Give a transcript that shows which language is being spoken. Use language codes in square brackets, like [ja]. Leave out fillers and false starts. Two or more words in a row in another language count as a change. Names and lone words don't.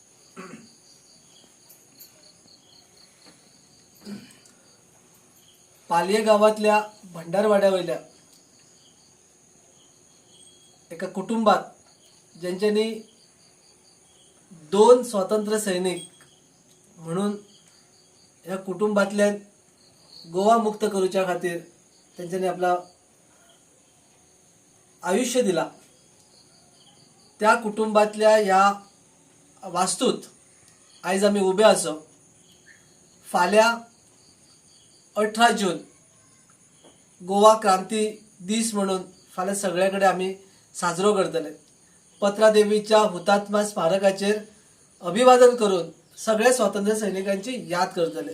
[kok] पालये गावातल्या भंडारवाड्यावयल्या एका कुटुंबात ज्यांच्यानी 2 स्वातंत्र्य सैनिक म्हणून या कुटुंबातल्या गोवा मुक्त करूच्या खातीर त्यांच्यानी आपला आयुष्य दिला. त्या कुटुंबातल्या ह्या वास्तूत आज आम्ही उभे आसो. फाल्यां 18 जून गोवा क्रांती दीस म्हणून फाल्यां सगळ्याकडे आम्ही साजरो करतले. पत्रादेवीच्या हुतात्मा स्मारकाचेर अभिवादन करून सगळ्या स्वातंत्र्य सैनिकांची याद करतले.